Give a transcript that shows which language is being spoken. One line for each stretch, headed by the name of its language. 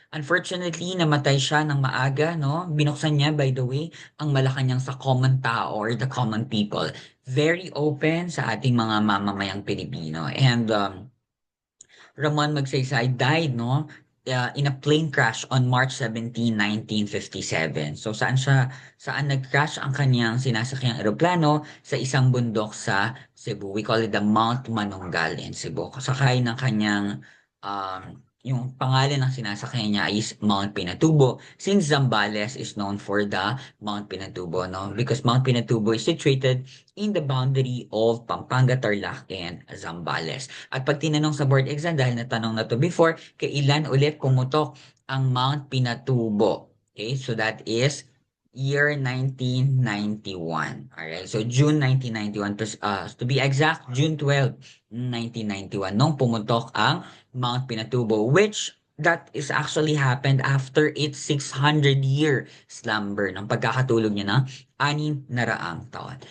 English: Unfortunately,
Filipino: namatay siya ng maaga, no? Binuksan niya,
English: by the way,
Filipino: ang Malacanang sa common tao
English: or the common people. Very open
Filipino: sa ating mga mamamayang Pilipino.
English: And Ramon Magsaysay died, no, in a plane crash on March 17, 1957.
Filipino: So saan nag-crash ang kanyang sinasakyang eroplano? Sa isang bundok sa Cebu.
English: We call it the Mount Manunggal in Cebu.
Filipino: Sakay ng kanyang yung pangalan ng sinasakyan niya
English: is Mount Pinatubo, since Zambales is known for the Mount Pinatubo, no? Because Mount Pinatubo is situated in the boundary of Pampanga, Tarlac, and Zambales.
Filipino: At pag tinanong sa board exam, dahil natanong na to before, kailan ulit pumutok ang Mount Pinatubo?
English: Okay, so that is year 1991. Alright, so June 1991, to be exact, June 12, 1991,
Filipino: nung pumutok ang
English: Mount Pinatubo, which that is actually happened after its 600-year slumber
Filipino: ng pagkakatulog niya ng 600 taon.